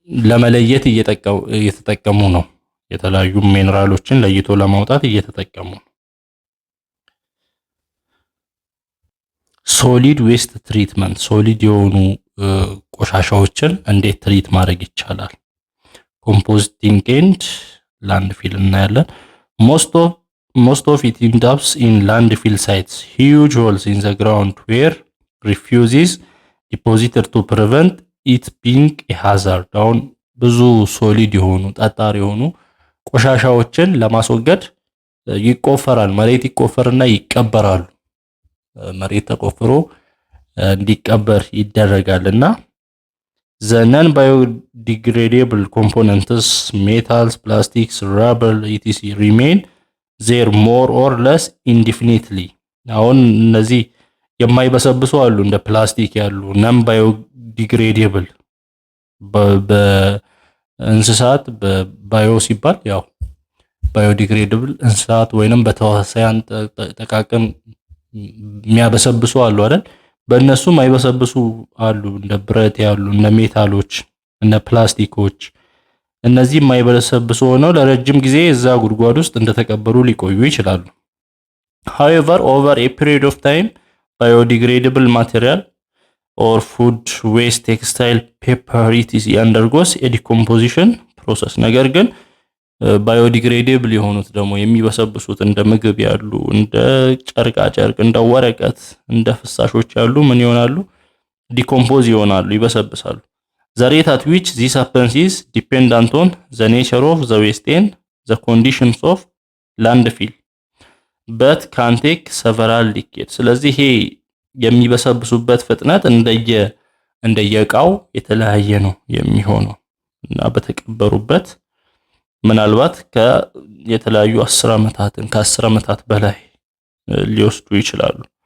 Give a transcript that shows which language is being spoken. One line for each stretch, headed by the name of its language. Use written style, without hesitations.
Amharic: ለመለየት እየተጠቀሙ ነው። የተለያዩ ሚነራሎችን ለይቶ ለማውጣት እየተጠቀሙ ነው። ሶሊድ ዌስት ትሪትመንት ሶሊድ የሆኑ ቆሻሻዎችን እንዴት ትሪት ማድረግ ይቻላል? ኮምፖስቲንግ ኤንድ ላንድፊል እናያለን።
English: most of it ends up in landfill sites, huge holes in the ground where refuse is deposited to prevent it being a hazard
Amharic: አሁን ብዙ ሶሊድ የሆኑ ጠጣር የሆኑ ቆሻሻዎችን ለማስወገድ ይቆፈራል። መሬት ይቆፈርና ይቀበራሉ። መሬት ተቆፍሮ እንዲቀበር ይደረጋልና
English: the non biodegradable components metals, plastics, rubber etc remain there more or less indefinitely
Amharic: አሁን እነዚህ የማይበሰብሱ አሉ እንደ ፕላስቲክ ያሉ
English: non biodegradable
Amharic: በእንስሳት በባዮ ሲባል ያው biodegradable እንስሳት ወይንም በተዋሳያን ተቃቀም የሚያበሰብሱ አሉ አይደል? በእነሱ ማይበሰብሱ አሉ እንደ ብረት ያሉ እነ ሜታሎች እነ ፕላስቲኮች እነዚህ ማይበሰብሱ ሆነው ለረጅም ጊዜ እዛ ጉድጓድ ውስጥ እንደተቀበሩ ሊቆዩ ይችላሉ።
English: however over a period of time biodegradable material or food waste, textile, paper etc undergoes a decomposition process
Amharic: ነገር ግን ባዮዲግሬዴብል የሆኑት ደግሞ የሚበሰብሱት እንደ ምግብ ያሉ እንደ ጨርቃ ጨርቅ እንደ ወረቀት እንደ ፍሳሾች ያሉ ምን ይሆናሉ? ዲኮምፖዝ ይሆናሉ፣ ይበሰብሳሉ።
English: the rate at which this happens is dependent on the nature of the waste and the conditions of landfill but can take several decades
Amharic: ስለዚህ ይሄ የሚበሰብሱበት ፍጥነት እንደየቃው የተለያየ ነው የሚሆነው እና በተቀበሩበት ምናልባት የተለያዩ 10 ዓመታትን ከ10 ዓመታት በላይ ሊወስዱ ይችላሉ።